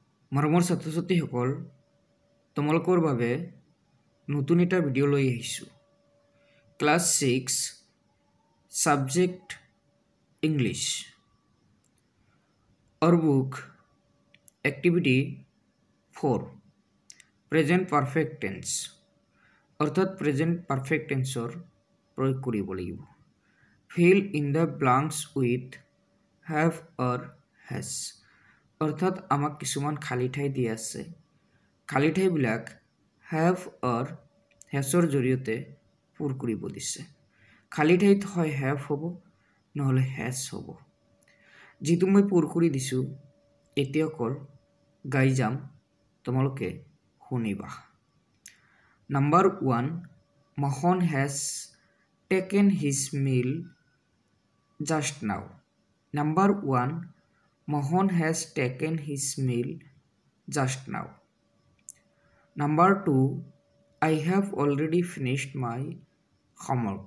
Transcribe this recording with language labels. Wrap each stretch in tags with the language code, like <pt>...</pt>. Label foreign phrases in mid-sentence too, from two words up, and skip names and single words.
<as>মৰমৰ ছাত্ৰ-ছাত্ৰীসকল তোমালোকৰ বাবে নতুন এটা ভিডিঅ' লৈ আহিছোঁ।</as> <en>Class 6 subject English our book activity 4 present perfect tense</en> <as>অৰ্থাৎ</as> <en>present perfect tense</en> <as>ৰ প্ৰয়োগ কৰিব লাগিব।</as> <en>fill in the blanks with have or has</en> <as>অৰ্থাৎ আমাক কিছুমান খালী ঠাই দিয়া আছে, খালী ঠাইবিলাক</as> <en>have or has</en> <as>ৰ জৰিয়তে পূৰ কৰিব দিছে। খালী ঠাইত হয় have হ'ব নহলে has হ'ব। যিটো মই পূৰ কৰি দিছো এতিয়া অকল গাই যাম, তোমালোকে শুনিবা।</as> <en>Number 1 Mohan has taken his meal just now. Number 1 Mohan has taken his meal just now. Number 2 I have already finished my homework.</en>